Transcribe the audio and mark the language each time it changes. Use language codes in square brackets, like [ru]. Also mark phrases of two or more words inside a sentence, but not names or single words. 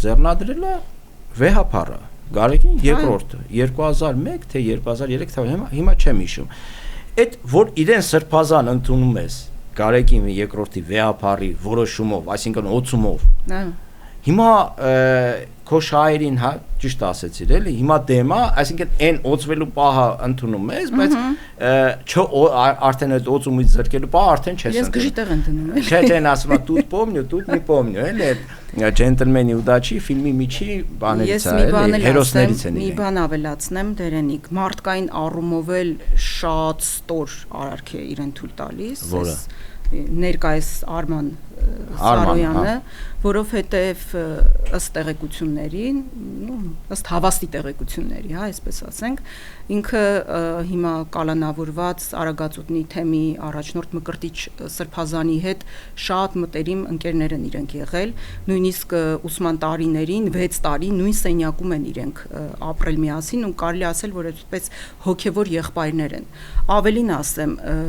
[hy] ձեռնադրել է վեհապարը, Գարեգին երկրորդը, 2001 թե 2003 թվականին, հիմա չեմ հիշում։ Այդ որ իրեն սրբազան ընդունում ես Գարեգին երկրորդի վեհապարի որոշումով, այսինքն օծումով։ Հիմա քո շահերին, հա, ճիշտ ասեցիր, էլի, հիմա դեմա, այսինքն այն օծվելու պահը ընդունում ես, բայց արդեն այդ օծումից զրկելու պահը արդեն չես ընդունում։ Ես գժի տեղ եմ դնում, էլի։ Չէ, դեն ասում է, [ru] тут помню, тут не помню, [hy] էլի, Ջենտլմենի ուդաչի ֆիլմի միջի բաներից է, էլի, հերոսներից են իրենք։ Մի բան ավելացնեմ, Դերենիկ, մարդկային առումով էլ շատ ստոր արարք է իրեն թույլ տալիս։ Որը ներկայիս Արման Սարոյանը, որովհետև ըստ տեղեկությունների, ըստ հավաստի տեղեկությունների, հա, այսպես ասենք, ինքը հիմա կալանավորված Արագածոտնի թեմի առաջնորդ Մկրտիչ Սրբազանի հետ շատ մտերիմ ընկերներ են իրենք եղել, նույնիսկ ուսման տարիներին 6 տարի նույն սենյակում են իրենք ապրել միասին ու կարելի ասել, որ այդպես հոգևոր եղբայրներ են։ Ավելին ասեմ,